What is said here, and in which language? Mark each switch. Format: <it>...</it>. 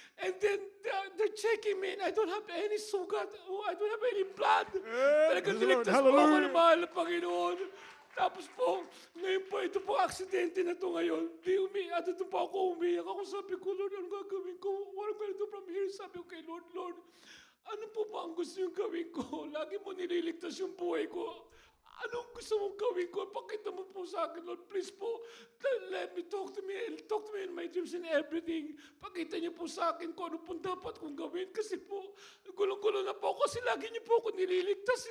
<en>And then they're checking me and I don't have any sugat. Oh, I don't have any blood. Talagang praise the Lord.</en> <tl>niligtas po ako</tl> <en>Hallelujah.</en> <tl>ng mahal na Panginoon. Tapos po, ngayon po, ito po aksidente na to ngayon. Ito po ako umiyak. Ako sabi ko, Lord, ano gagawin ko?</tl> <en>What am I going to do from here?</en> <tl>Sabi ko kay Lord, ano po ba ang gusto yung gawin ko? Lagi mo nililigtas yung buhay ko. Anong gusto mong gawin ko? Pakita mo po sa akin, Lord.</tl> <en>Please po, let me talk to me in my dreams and everything.</en> <tl>Pakita niyo po sa akin kung ano po dapat kong gawin. Kasi po, gulong-gulo na po ako. Kasi lagi niyo po ako nililigtas.</tl>